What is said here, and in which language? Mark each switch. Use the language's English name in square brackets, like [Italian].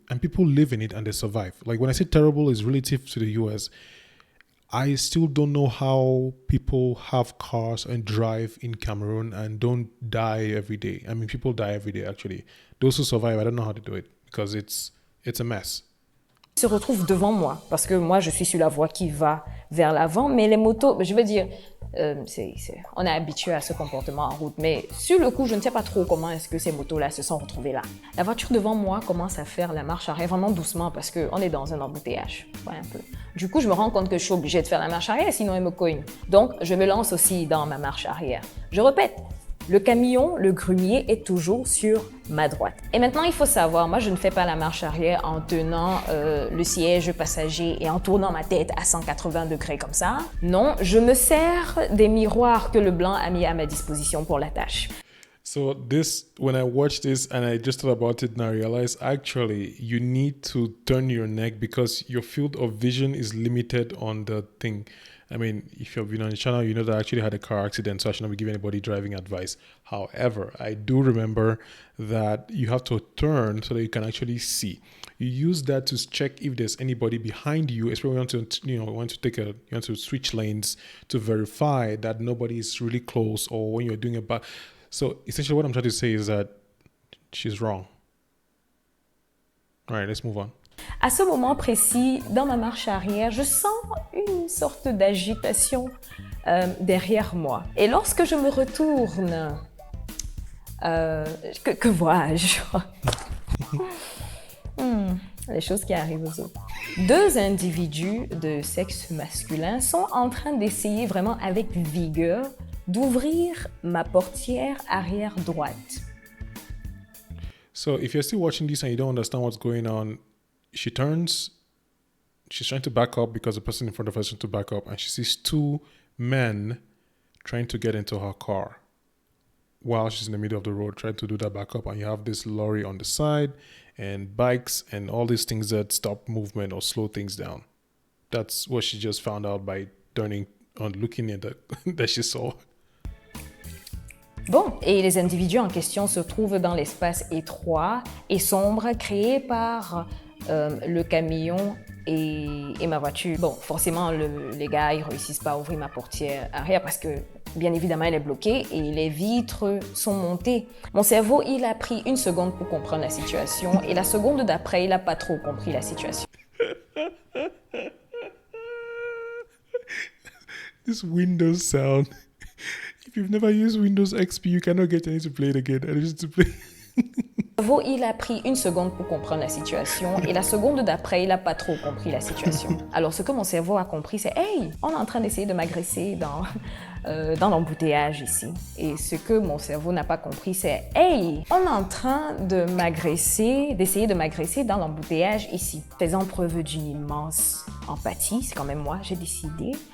[English] And people live in it and they survive. Like, when I say terrible, is relative to the US. I still don't know how people have cars and drive in Cameroon and don't die every day. I mean, people die every day, actually. Those who survive, I don't know how to do it. Because it's a mess. [French] Se retrouve devant moi parce que moi je suis sur la voie qui va vers l'avant, mais les motos, je veux dire, on est habitué à ce comportement en route, mais sur le coup je ne sais pas trop comment est-ce que ces motos-là se sont retrouvées là. La voiture devant moi commence à faire la marche arrière vraiment doucement parce qu'on est dans un embouteillage, ouais, un peu. Du coup je me rends compte que je suis obligée de faire la marche arrière sinon elle me cogne. Donc je me lance aussi dans ma marche arrière. Je répète. Le camion, le grumier, est toujours sur ma droite. Et maintenant, il faut savoir, moi, je ne fais pas la marche arrière en tenant le siège passager et en tournant ma tête à 180 degrés comme ça. Non, je me sers des miroirs que le blanc a mis à ma disposition pour la tâche. [English] So this, when I watched this and I just thought about it and I realized actually you need to turn your neck because your field of vision is limited on the thing. I mean, if you've been on the channel, you know that I actually had a car accident, so I should not be giving anybody driving advice. However, I do remember that you have to turn so that you can actually see. You use that to check if there's anybody behind you, especially when you want to switch lanes to verify that nobody is really close, or when you're doing a back. So essentially, what I'm trying to say is that she's wrong. All right, let's move on. [French] À ce moment précis, dans ma marche arrière, je sens une sorte d'agitation derrière moi. Et lorsque je me retourne, que vois-je? Les choses qui arrivent aux autres. Deux individus de sexe masculin sont en train d'essayer vraiment avec vigueur d'ouvrir ma portière arrière droite. [English] So if you're still watching this and you don't understand what's going on, she turns, she's trying to back up because the person in front of her is trying to back up, and she sees two men trying to get into her car while she's in the middle of the road trying to do that backup, and you have this lorry on the side and bikes and all these things that stop movement or slow things down. That's what she just found out by looking at that she saw. [French] Bon, et les individus en question se trouvent dans l'espace étroit et sombre créé par le camion et ma voiture. Bon, forcément, les gars, ils réussissent pas à ouvrir ma portière arrière parce que, bien évidemment, elle est bloquée et les vitres sont montées. Mon cerveau, il a pris 1 seconde pour comprendre la situation et la seconde d'après, il a pas trop compris la situation. [English] This Windows sound. If you've never used Windows XP, you cannot get any to play it again. I used to play. [French] Il a pris 1 seconde pour comprendre la situation et la seconde d'après, il n'a pas trop compris la situation. Alors, ce que mon cerveau a compris, c'est « Hey, on est en train d'essayer de m'agresser dans l'embouteillage ici. » Et ce que mon cerveau n'a pas compris, c'est « Hey, on est en train d'essayer de m'agresser dans l'embouteillage ici. » Faisant preuve d'une immense empathie, c'est quand même moi, j'ai décidé